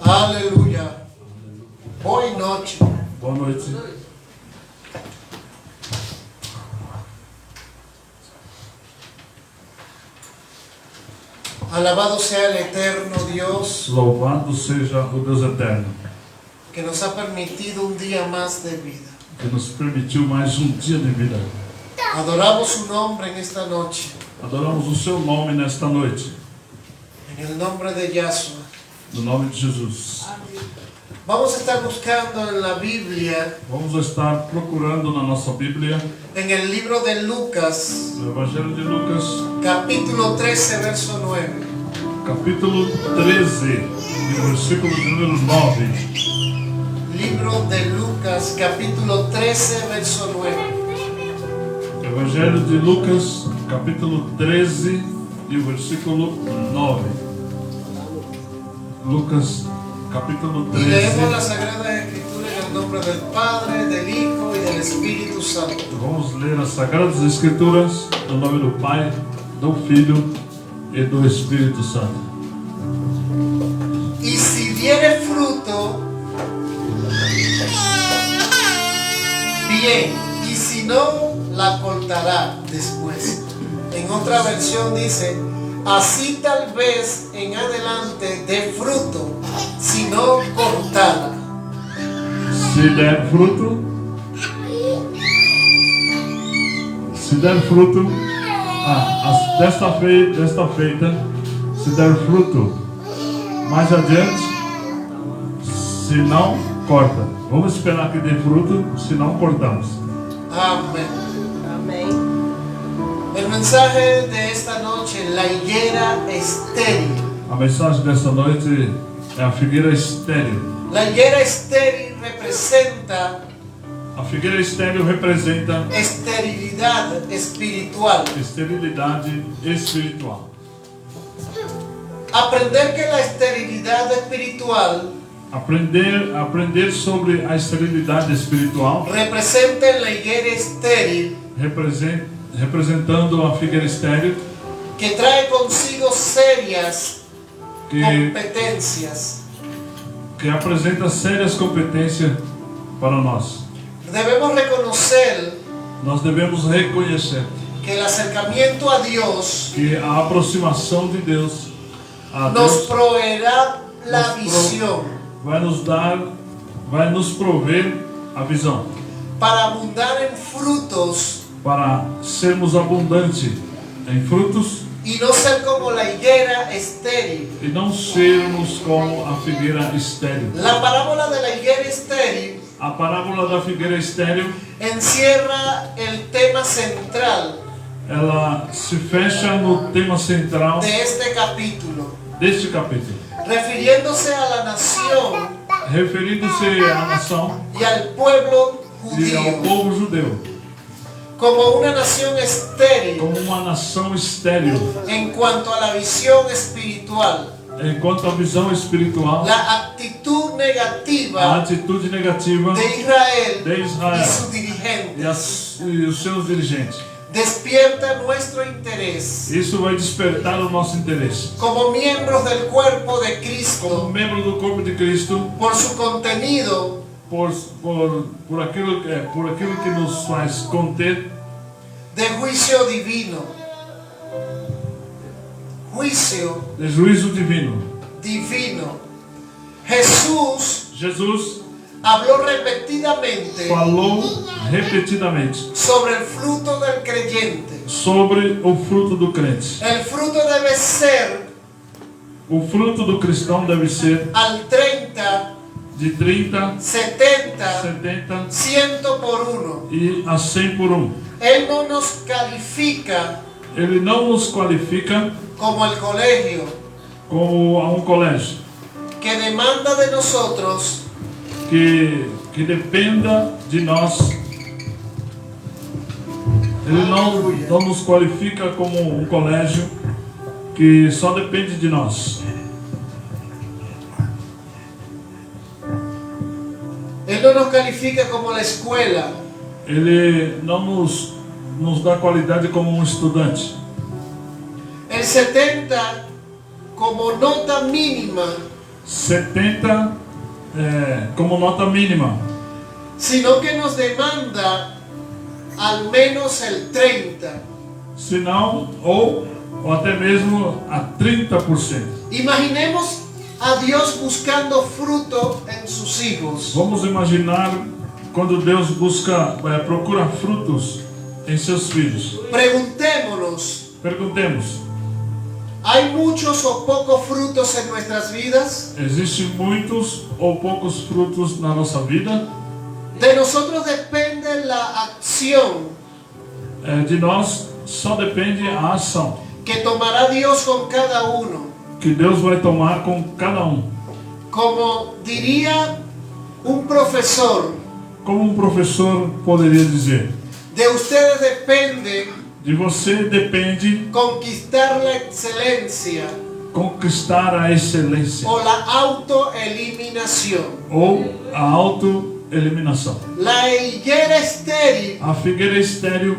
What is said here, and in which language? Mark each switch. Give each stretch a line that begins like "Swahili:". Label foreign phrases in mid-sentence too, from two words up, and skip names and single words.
Portuguese: Aleluia. Boa noite. Boa noite.
Spanish: Alabado sea el eterno Dios
Portuguese: Louvado seja o Deus eterno,
Spanish: que nos ha permitido un día más de vida.
Portuguese: que nos permitiu mais dia de vida.
Spanish: Adoramos su nombre en esta noche.
Portuguese: Adoramos o seu nome nesta noite,
Spanish: En el nombre de Yahshua.
Portuguese: no nome de Jesus.
Spanish: Vamos a estar buscando en la Biblia,
Portuguese: Vamos estar procurando na nossa Bíblia,
Spanish: en el libro de Lucas,
Portuguese: no Evangelho de Lucas,
Spanish: capítulo 13, verso 9.
Portuguese: capítulo 13, e versículo de número 9.
Spanish: Libro de Lucas, capítulo 13, verso 9.
Portuguese: Evangelho de Lucas, capítulo 13 e o versículo 9.
Spanish: Lucas, capítulo Y leemos la 13. Sagrada Escritura en el nombre del Padre, del Hijo y del Espíritu Santo.
Portuguese: Vamos ler as Sagradas Escrituras no nome do Pai, do Filho e do Espírito Santo.
Spanish: Y si diere fruto, bien, y si no, la cortará después. En otra versión dice, así tal vez en adelante dé fruto, si no cortada.
Portuguese: Se der fruto, desta feita, se der fruto, mais adiante, se não, corta. Vamos esperar que dê fruto, se não, cortamos.
Spanish: Amén.
Portuguese: Amém.
Spanish: El mensaje de esta noche, la higuera estéril.
Portuguese: A mensagem desta noite é a figueira estéril.
Spanish: La higuera estéril representa
Portuguese: A figueira estéril representa
Spanish: esterilidad espiritual.
Portuguese: esterilidade espiritual.
Spanish: Aprender que la esterilidad espiritual
Portuguese: Aprender sobre a esterilidade espiritual,
Spanish: representa en la higuera estéril
Portuguese: representando a figueira estéril,
Spanish: que trae consigo serias
Portuguese: que
Spanish: competencias.
Portuguese: apresenta sérias competências para nós.
Spanish: Debemos reconocer
Portuguese: Nós devemos reconhecer
Spanish: que el acercamiento a Dios
Portuguese: que a aproximação de Deus a
Spanish: nos
Portuguese: Deus
Spanish: proveerá la
Portuguese: nos
Spanish: visión
Portuguese: vai nos prover a visão
Spanish: para abundar en frutos
Portuguese: para sermos abundantes em frutos
Spanish: y no ser como la higuera estéril.
Portuguese: e não sermos como a figueira estéril.
Spanish: La parábola de la higuera estéril
Portuguese: A parábola da figueira estéril,
Spanish: encierra el tema central
Portuguese: ela se fecha no tema central
Spanish: de este capítulo,
Portuguese: deste capítulo,
Spanish: refiriéndose a la nación
Portuguese: referindo-se à nação
Spanish: y al pueblo
Portuguese: e ao
Spanish: judío
Portuguese: povo judeu,
Spanish: como una nación estéril
Portuguese: como uma nação estéril,
Spanish: en cuanto a la visión espiritual,
Portuguese: enquanto a visão espiritual,
Spanish: la actitud
Portuguese: a
Spanish: negativa
Portuguese: atitude negativa
Spanish: de Israel
Portuguese: de
Spanish: y
Portuguese: Israel
Spanish: sus dirigentes
Portuguese: e os seus dirigentes.
Spanish: despierta nuestro interés
Portuguese: Isso vai despertar o nosso interesse.
Spanish: como miembros del cuerpo de
Portuguese: Como
Spanish: Cristo
Portuguese: membro do corpo de Cristo,
Spanish: por su contenido
Portuguese: por aquilo que nos faz conter
Spanish: de juicio divino. Juicio
Portuguese: de juízo divino.
Spanish: divino. Jesús
Portuguese: Jesus
Spanish: habló repetidamente
Portuguese: falou repetidamente
Spanish: sobre el fruto del creyente.
Portuguese: sobre o fruto do crente.
Spanish: El fruto debe ser
Portuguese: O fruto do cristão deve ser
Spanish: al 30,
Portuguese: de 30,
Spanish: 70,
Portuguese: 70
Spanish: 100 por uno.
Portuguese: e a 100 por 1.
Spanish: Él no nos califica
Portuguese: Ele não nos qualifica
Spanish: como el colegio
Portuguese: como a um colégio
Spanish: que demanda de nosotros
Portuguese: que dependa de nós. Ele não nos qualifica como um colégio que só depende de nós.
Spanish: Él no nos califica como la escuela
Portuguese: Ele não nos dá qualidade como um estudante.
Spanish: el 70 como nota mínima
Portuguese: 70 como nota mínima,
Spanish: sino que nos demanda al menos el 30%.
Portuguese: senão, ou até mesmo a 30%.
Spanish: Imaginemos a Dios buscando fruto en sus hijos.
Portuguese: Vamos imaginar quando Deus procura frutos em seus filhos.
Spanish: Preguntémonos,
Portuguese: Perguntemos,
Spanish: ¿hay muchos o pocos frutos en nuestras vidas?
Portuguese: existem muitos ou poucos frutos na nossa vida?
Spanish: De nosotros depende la acción
Portuguese: De nós só depende a ação
Spanish: que tomará Dios con cada uno.
Portuguese: que Deus vai tomar com cada um.
Spanish: Como diría un profesor,
Portuguese: Como um professor poderia dizer,
Spanish: de ustedes depende
Portuguese: de você depende
Spanish: conquistar la excelencia
Portuguese: conquistar a excelência
Spanish: o la autoeliminación.
Portuguese: ou a autoeliminação.
Spanish: La higuera estéril,
Portuguese: A figueira estéril,